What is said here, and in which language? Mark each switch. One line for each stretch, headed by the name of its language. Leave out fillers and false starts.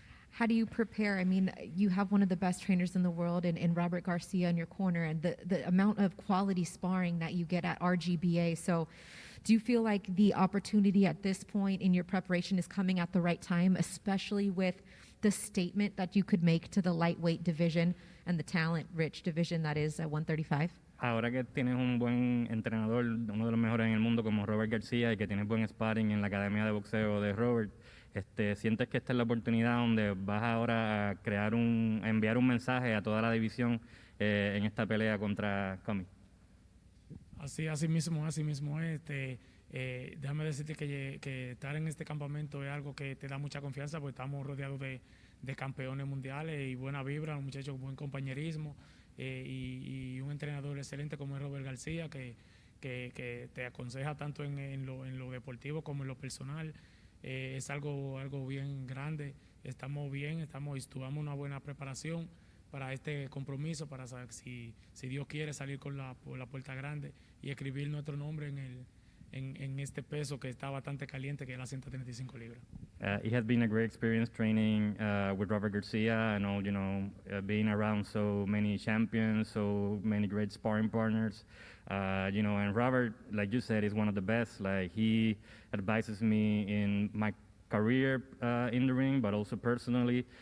English: How do you prepare? I mean, you have one of the best trainers in the world in Robert Garcia in your corner, and the amount of quality sparring that you get at RGBA. So do you feel like the opportunity at this point in your preparation is coming at the right time, especially with the statement that you could make to the lightweight division and the talent-rich division that is at 135?
Spanish: Ahora que tienes un buen entrenador, uno de los mejores en el mundo como Robert García, y que tienes buen sparring en la academia de boxeo de Robert, ¿sientes que esta es la oportunidad donde vas ahora a a enviar un mensaje a toda la división en esta pelea contra Commey? Así mismo es. Déjame decirte que estar en este campamento es algo que te da mucha confianza, porque estamos rodeados de campeones mundiales y buena vibra, un muchacho con buen compañerismo y un entrenador excelente como es Robert García, que te aconseja tanto en lo deportivo como en lo personal. Es algo bien grande. Estamos bien, tuvimos una buena preparación para este compromiso, para saber si Dios quiere salir por la puerta grande y escribir nuestro nombre en este peso que está bastante caliente, que es las 135 libras.
English: It has been a great experience training with Robert Garcia, and all, being around so many champions, so many great sparring partners. And Robert, like you said, is one of the best. Like, he advises me in my career in the ring, but also personally.